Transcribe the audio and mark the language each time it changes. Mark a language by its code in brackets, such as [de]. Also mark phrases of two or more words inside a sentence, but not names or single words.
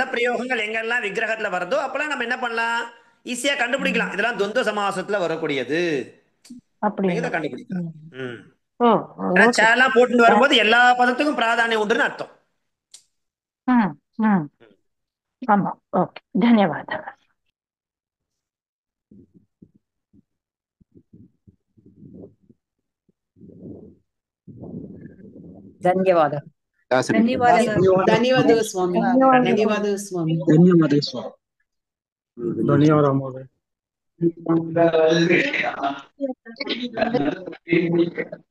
[ta] பத பிரயோகங்கள் எங்கெல்லாம் விக்கிரகத்துல வருதோ அப்பெல்லாம் நம்ம என்ன பண்ணலாம்? ஈஸியா கண்டுபிடிக்கலாம். இதெல்லாம் துவந்த சமாசத்துல வரக்கூடியது அப்படிங்களா? அப்படிங்கிறத கண்டுபிடிக்கலாம். ம். ஓ ஏன்னா ஓகே. சேலாம் போட்டு வரும்போது எல்லா பதத்துக்கும் பிராதானியம் உண்டுன்னு அர்த்தம். ம் ம் ஆமா. ஓகே, [kn] ಧನ್ಯವಾದ. ಧನ್ಯವಾದ. ಧನ್ಯವಾದಗಳು ಸ್ವಾಮಿ. ಧನ್ಯವಾದಗಳು ಸ್ವಾಮಿ. ಧನ್ಯವಾದ ಸ್ವಾಮಿ. ಧನ್ಯವಾದ ಮಹೋದಯ.